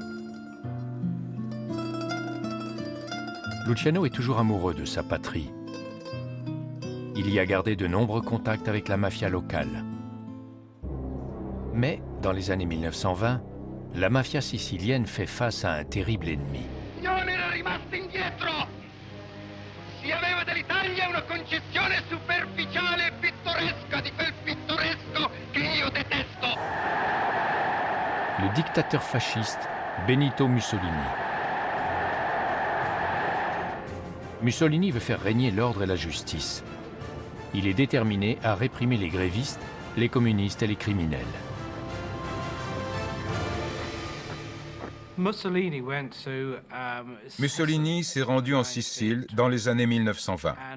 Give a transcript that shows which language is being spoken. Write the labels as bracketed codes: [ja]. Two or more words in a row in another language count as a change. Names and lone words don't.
[fr] Luciano est toujours amoureux de sa patrie. Il y a gardé de nombreux contacts avec la mafia locale. Mais, dans les années 1920, la mafia sicilienne fait face à un terrible ennemi. [it] Non era rimasta indietro. Si aveva dell'Italia una concezione superficiale e pittoresca di quel pittoresco che io detesto. [fr] Le dictateur fasciste Benito Mussolini. Mussolini veut faire régner l'ordre et la justice. Il est déterminé à réprimer les grévistes, les communistes et les criminels. Mussolini s'est rendu en Sicile dans les années 1920.